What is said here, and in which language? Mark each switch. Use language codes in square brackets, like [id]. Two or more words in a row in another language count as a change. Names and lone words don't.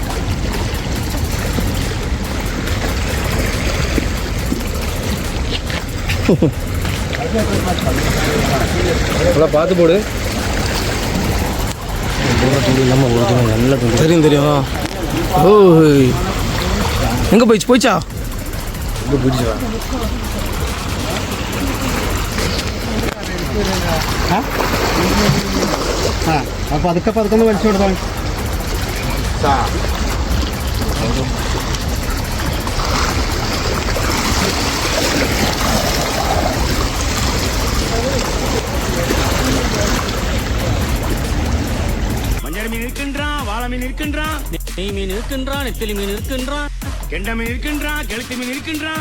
[ta] பார்த்து போடு. தெரியும் தெரியும். ஓ எங்கே போயிடுச்சா? பிடிச்சா [ml] അപ്പോൾ അതൊക്കെ പതുക്കെ വലിച്ചു കൊടുത്താൽ [ta] மஞ்சள் மீன் இருக்கின்றான், வாழை மீன் இருக்கின்றான், நெய் மீன் இருக்கின்றான், நெத்திலி மீன் இருக்கின்றான், கெண்டை மீன் இருக்கின்றான், கெளுத்தி மீன் இருக்கின்றான்.